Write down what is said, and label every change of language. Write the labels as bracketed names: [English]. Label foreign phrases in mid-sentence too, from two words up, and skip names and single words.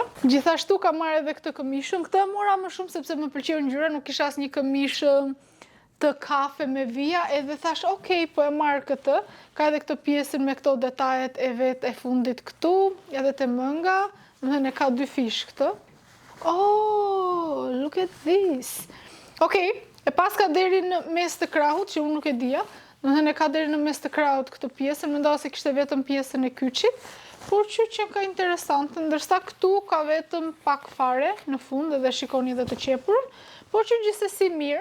[Albanian] Gjithashtu kam marrë edhe këtë këmishën. Këtë e mora më shumë sepse më pëlqeu ngjyra, nuk kisha asnjë këmishë të kafe me vija, edhe thash, okej, po e marrë këtë. Ka edhe këtë pjesën me këto detajet e vetë e fundit këtu, edhe të mënga, dhe ne ka 2 fish këtë. [English] Oh, look at this. [Albanian] Okej, e pas ka deri në mes të krahut, që unë nuk e dija, dhe ne ka deri në mes të krahut këtë pjesën, mendoja se kishte vetëm pjesën e kyçit, por që ka interesante, ndërsa këtu ka vetëm pak fare në fund, edhe shikoni edhe të qepurën, por që gjithsesi mirë.